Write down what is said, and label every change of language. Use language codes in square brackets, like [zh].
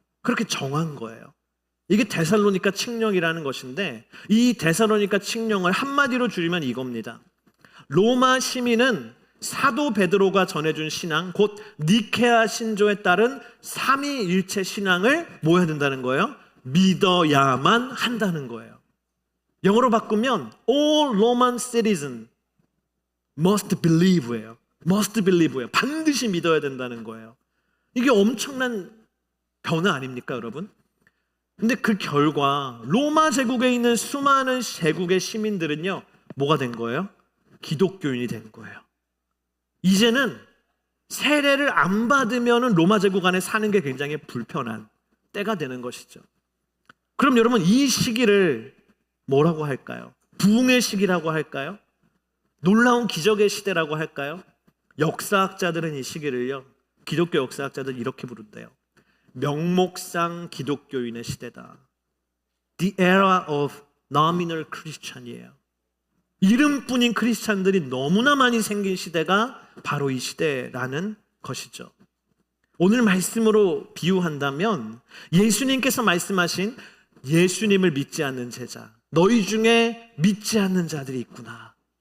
[ko] 그렇게 정한 거예요. 이게 데살로니가 칙령이라는 것인데, 이 데살로니가 칙령을 한마디로 줄이면 이겁니다. 로마 시민은 사도 베드로가 전해준 신앙, 곧 니케아 신조에 따른 삼위일체 신앙을 뭐 해야 된다는 거예요? 믿어야만 한다는 거예요. 영어로 바꾸면 [en] all Roman citizen must believe예요. must believe예요. [ko] 반드시 믿어야 된다는 거예요. 이게 엄청난 변화 아닙니까, 여러분? 근데 그 결과 로마 제국에 있는 수많은 제국의 시민들은요, 뭐가 된 거예요? 기독교인이 된 거예요. 이제는 세례를 안 받으면 로마 제국 안에 사는 게 굉장히 불편한 때가 되는 것이죠. 그럼 여러분, 이 시기를 뭐라고 할까요? 부흥의 시기라고 할까요? 놀라운 기적의 시대라고 할까요? 역사학자들은 이 시기를요, 기독교 역사학자들은 이렇게 부른대요. 명목상 기독교인의 시대다. [en] The era of nominal Christian이에요. [ko] 이름뿐인 크리스찬들이 너무나 많이 생긴 시대가 바로 이 시대라는 것이죠. 오늘 말씀으로 비유한다면 예수님께서 말씀하신 예수님을 믿지 않는 제자, 너희 중에 믿지 않는 자들이 있구나.